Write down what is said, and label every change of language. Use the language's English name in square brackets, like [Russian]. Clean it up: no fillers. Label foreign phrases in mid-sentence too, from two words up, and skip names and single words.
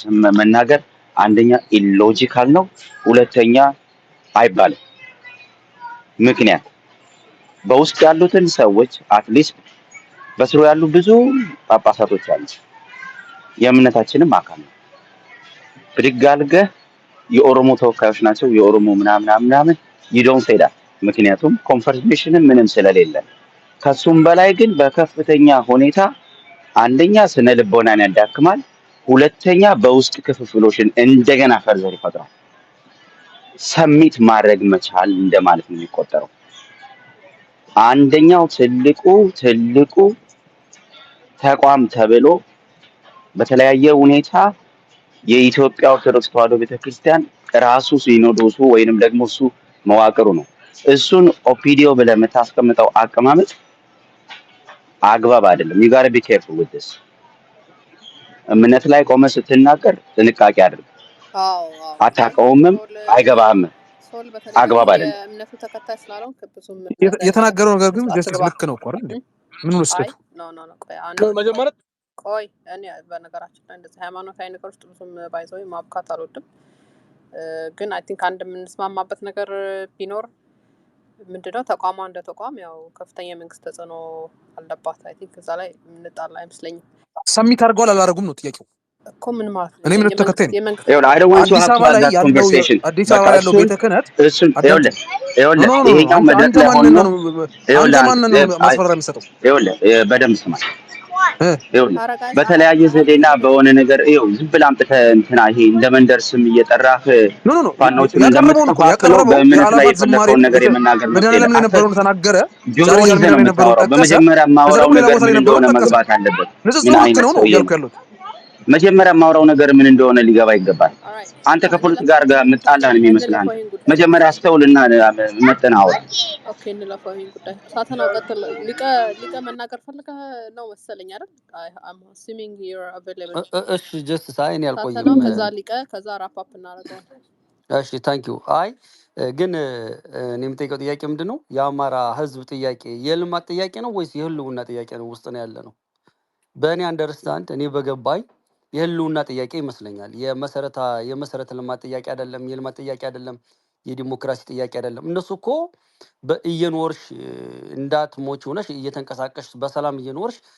[Amharic] መናገር አንደኛ ኢሎጂካል ነው፣ ሁለተኛ አይባልም። ምክንያት በውስጥ ያሉትን ሰዎች አትሊስት በስሩ ያሉ ብዙ ጳጳሳቶች አሉ፣ የእምነታችንም አካል ነው። ብድግ አድርገህ የኦሮሞ ተወካዮች ናቸው የኦሮሞ ምናምን [English] you don't say that [Amharic] ምክንያቱም ኮንፈርሜሽን ምንም ስለሌለ ከሱም በላይ ግን በከፍተኛ ሁኔታ አንደኛ ስነ ልቦናን ያዳክማል፣ ሁለተኛ በውስጥ ክፍፍሎችን እንደገና ፈርዘር ይፈጥራል። ሰሚት ማድረግ መቻል እንደማለት ነው የሚቆጠረው። አንደኛው ትልቁ ተቋም ተብሎ በተለያየ ሁኔታ የኢትዮጵያ ኦርቶዶክስ ተዋሕዶ ቤተክርስቲያን ራሱ ሲኖዶሱ ወይንም ደግሞ እሱ መዋቅሩ ነው። እሱን ኦፒዲዮ ብለህ የምታስቀምጠው አቀማመጥ አግባብ አይደለም። [English] you gotta be careful with this። [Amharic] እምነት ላይ ቆመ ስትናገር ጥንቃቄ አድርግ። አታውቀውምም፣ አይገባህም፣ አግባብ አይደለም። የእምነቱ ተከታይ ስላልሆን ብዙም የተናገረው ነገር ግን ጀስቲስ ልክ ነው እኮ አይደል? ምን ወስደቱ ቆይ እኔ በነገራችን ላይ እንደዚህ ሃይማኖታዊ ነገር ውስጥ ብዙም ባይዘው ማብካት አልወድም። ግን [English] I think [Amharic] አንድ የምንስማማበት ነገር ቢኖር ምንድነው ተቋሟ እንደ ተቋም ያው ከፍተኛ መንግስት ተጽዕኖ አለባት። [English] I think [Amharic] እዛ ላይ የምንጣላ አይመስለኝም። ሰሚት አድርገዋል አላደረጉም ነው ጥያቄው እኮ ምን ማለት ነው? እኔ ምን ተከታይ [English] I don't want to have that conversation። [Amharic] አዲስ አበባ ያለው ቤተ ክህነት እሱን ይሄኛው መድረክ ላይ ሆኖ ማስፈራሪያ የሚሰጠው በደንብ ስማ። በተለያየ ዘዴና በሆነ ነገር ዝም ብለህ አምጥተህ እንትና ይሄ እንደ መንደር ስም እየጠራህ ፋኖችን እንደምትከፋፍለው በእምነት ላይ የፈለከውን ነገር የመናገር የነበረውን ተናገረ። ጆሮ ይዘህ ነው የምታወራው። በመጀመሪያ የማወራው ነገር ምን እንደሆነ መግባት አለበት። መጀመሪያ የማወራው ነገር ምን እንደሆነ ሊገባ ይገባል። አንተ ከፖለቲካ ጋር የምጣላህ ነው የሚመስልህ። መጀመሪያ አስተውልና መጠን አውራ። ኦኬ እንለፈው ይሄን ጉዳይ ሳተናው ቀጥል። ሊቀ መናገር ፈልገህ ነው መሰለኝ አይደል? [English] I'm assuming you're available። [Amharic] እሺ ጀስት ሳይን ያልቆየም ሳተናው ከዛ [English] wrap up [Amharic] እናደርጋለን። እሺ [English] thank you። [Amharic] አይ ግን እኔ የምጠይቀው ጥያቄ ምንድነው የአማራ ህዝብ ጥያቄ የልማት ጥያቄ ነው ወይስ የህልውና ጥያቄ ነው ውስጥ ነው ያለ ነው? በእኔ አንደርስታንድ እኔ በገባኝ የህልውና ጥያቄ ይመስለኛል። የመሰረተ ልማት ጥያቄ አይደለም፣ የልማት ጥያቄ አይደለም፣ የዲሞክራሲ ጥያቄ አይደለም። እነሱ እኮ በእየኖርሽ እንዳትሞች ሆነሽ እየተንቀሳቀሽ በሰላም እየኖርሽ